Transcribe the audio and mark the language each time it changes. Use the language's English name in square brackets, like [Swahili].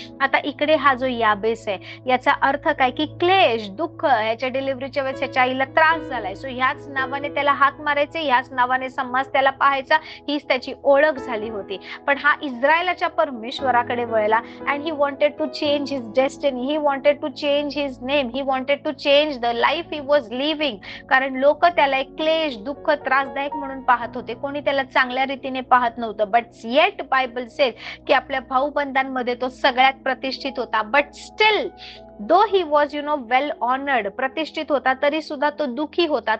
[Marathi] आता इकडे हा जो याबेस आहे याचा अर्थ काय, की क्लेश, दुःख. याच्या डिलिव्हरीच्या वेळेस याच्या आईला त्रास झालाय, सो ह्याच नावाने त्याला हाक मारायचे, ह्याच नावाने समाज त्याला पाहायचा, हीच त्याची ओळख झाली होती. पण हा इस्रायलाच्या परमेश्वराकडे वळला [English] And he wanted to change change his destiny. He wanted to change his name. He wanted to change the life he was living. [Marathi] कारण लोक त्याला एक क्लेश, दुःख, त्रासदायक म्हणून पाहत होते. कोणी त्याला चांगल्या रीतीने पाहत नव्हतं. [English] but yet Bible says [Marathi] की आपल्या भाऊबंधांमध्ये तो सगळ्यात प्रतिष्ठित होता. [English] but still though he was well honoured, [Marathi] प्रतिष्ठित होता, तरी सुद्धा तो दुखी होता.